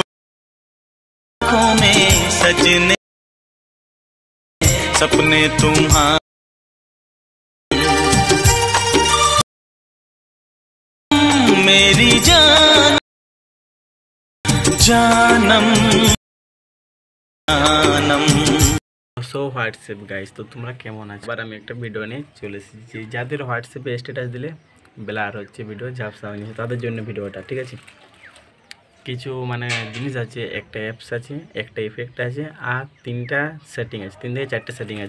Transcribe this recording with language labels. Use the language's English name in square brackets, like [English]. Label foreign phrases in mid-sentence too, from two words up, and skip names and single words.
[Hindi] आँखों में सजने सपने तुम्हारे मेरी जान जानम जानम। [English] so what's up guys, [Bangla] তো তোমরা কেমন আছো? এবার আমি একটা ভিডিও নিয়ে চলে এসেছি। যাদের হোয়াটসঅ্যাপে স্ট্যাটাস দিলে ব্লার হচ্ছে, ভিডিও ঝাপসা হয়ে তাদের জন্য ভিডিওটা, ঠিক আছে? কিছু মানে জিনিস আছে, একটা অ্যাপস আছে, একটা ইফেক্ট আছে, আর তিনটা সেটিং আছে, 3 থেকে 4টে সেটিং আছে।